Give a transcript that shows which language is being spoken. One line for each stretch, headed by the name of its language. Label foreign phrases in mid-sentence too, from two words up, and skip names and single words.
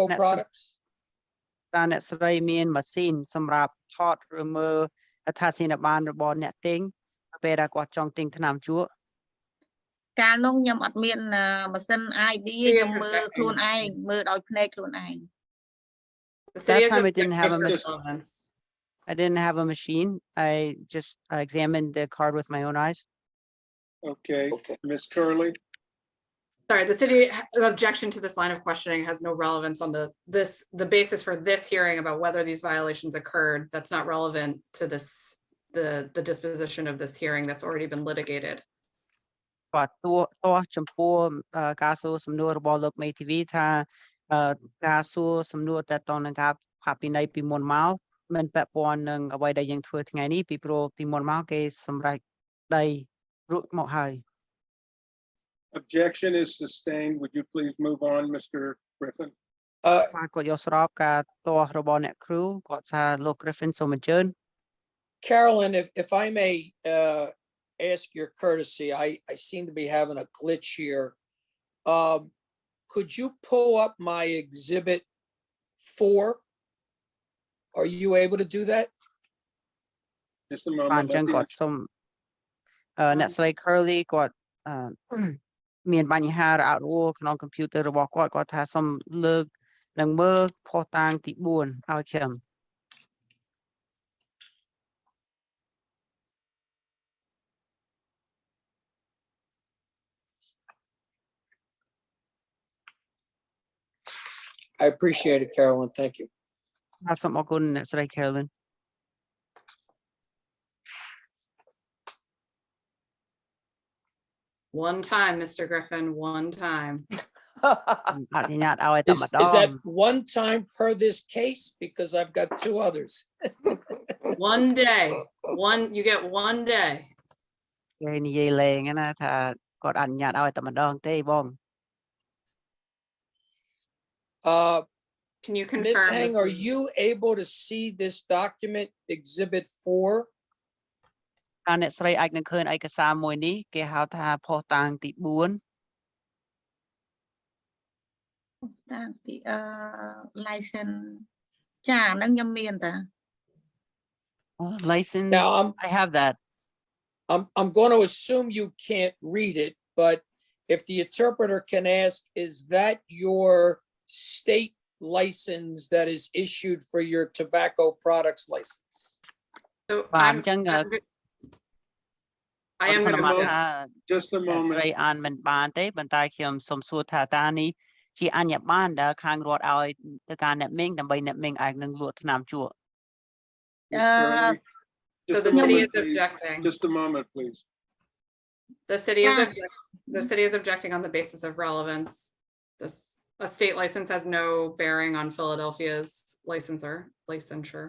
English: That's a- products?
Khmer: តើអ្នកស្រីមានម៉ាស៊ីនសម្រាប់ថតឬមើលអត្តសញ្ញាណប័ណ្ណរបស់អ្នកទិញពេលដែលគាត់ចង់ទិញថ្នាំជក់ កាលនោះខ្ញុំអត់មានម៉ាស៊ីន ID ខ្ញុំមើលខ្លួនឯងមើលដោយភ្នែកខ្លួនឯង
English: The That city is time I didn't have a objecting to machine. relevance. I didn't have a machine. I just examined the card with my own eyes. Okay, Ms. Curley, Sorry, the city objection to this line of questioning has no relevance on the basis for this hearing about whether these violations occurred. That's not relevant to the disposition of this hearing that's already been litigated.
Khmer: បាទទោះចំពោះការសួរសំណួររបស់លោកមេធាវីថាការសួរសំណួរតទៅនឹងការផាកពិន័យពីមុនមកមិនពាក់ព័ន្ធនឹងអ្វីដែលយើងធ្វើថ្ងៃនេះពីព្រោះពីមុនមកគេសម្រេចដីរួចមកហើយ
English: objection is sustained. Would you please move on, Mr. Griffin?
Khmer: បាទគាត់យកស្របការទាស់របស់អ្នកគ្រូគាត់ថាលោក Griffin សូមអញ្ជើញ
English: Carolyn, if I may ask your courtesy, I seem to be having a glitch here. Could you pull up my exhibit 4? Are you able to do that? Just a
Khmer: បាទអ
English: moment.
Khmer: ញ្ចឹង
English: let the-
Khmer: គាត់សូមអ្នកស្រី Curly គាត់មានបញ្ហារអាក់រអួលក្នុង computer របស់គាត់គាត់ថាសូមលើកនិងមើលភស្តុតាងទី4ឲ្យខ្ញុំ
English: I appreciate it, Carolyn. Thank you.
Khmer: បាទសូមអរគុណអ្នកស្រី Carolyn
English: One time, Mr. Griffin, one time.
Khmer: អនុញ្ញាតឲ្យតែ
English: Is
Khmer: ម្ដ
English: that
Khmer: ង
English: one time per this case? Because I've got 2 others. One day, you get one day.
Khmer: គេនិយាយលេងណាថាគាត់អនុញ្ញាតឲ្យតែម្ដងទេបង
English: Can you Ms. confirm? Hang, this are is- you able to see this document, Exhibit 4?
Khmer: តើអ្នកស្រីអាចនឹងឃើញឯកសារមួយនេះគេហៅថាភស្តុតាងទី4 តាំងពី license ចាអាហ្នឹងខ្ញុំមានតា license
English: Now, I have that I'm going to assume you can't read it, but if the interpreter can ask, is that your state license that is issued for your tobacco products license? So
Khmer: បាទអ
English: I'm,
Khmer: ញ្ចឹង
English: I am
Khmer: ស
English: gonna
Khmer: មា
English: move.
Khmer: ថា
English: Just a
Khmer: អ្នកស្
English: moment.
Khmer: រីអានមិនបានទេប៉ុន្តែខ្ញុំសូមសួរថាតើនេះជាអញ្ញប័ណ្ណដែលខាងរដ្ឋឲ្យទៅការអ្នកមីងដើម្បីអ្នកមីងអាចនឹងលក់ថ្នាំជក់
English: Ms. Curley, So just the a city moment, is please. objecting. Just a moment, please. The city is Yeah. the city is objecting on the basis of relevance. This a state license has no bearing on Philadelphia's licensure.